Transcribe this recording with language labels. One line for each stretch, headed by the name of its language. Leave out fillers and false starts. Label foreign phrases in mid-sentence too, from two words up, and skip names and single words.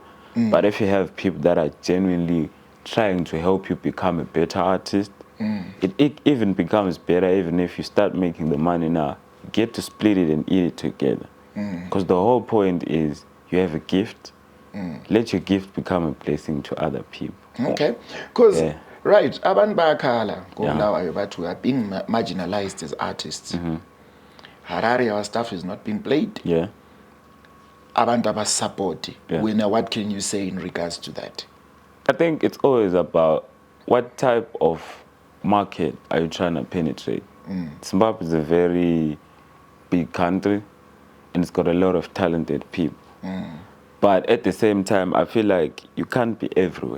English: But if you have people that are genuinely trying to help you become a better artist, it even becomes better even if you start making the money now. You get to split it and eat it together. Because the whole point is you have a gift. Let your gift become a blessing to other people. Okay, because right,
North Ndebele: abantu bayakhala
English: Bulawayo but we are being marginalized as artists. Harare, our stuff is not being played. Yeah.
North Ndebele: Abantu abasupport.
English: What can you say in regards to that? I think it's always about what type of market are you trying to penetrate. Zimbabwe is a very big country and it's got a lot of talented people. But at the same time, I feel like you can't be everywhere.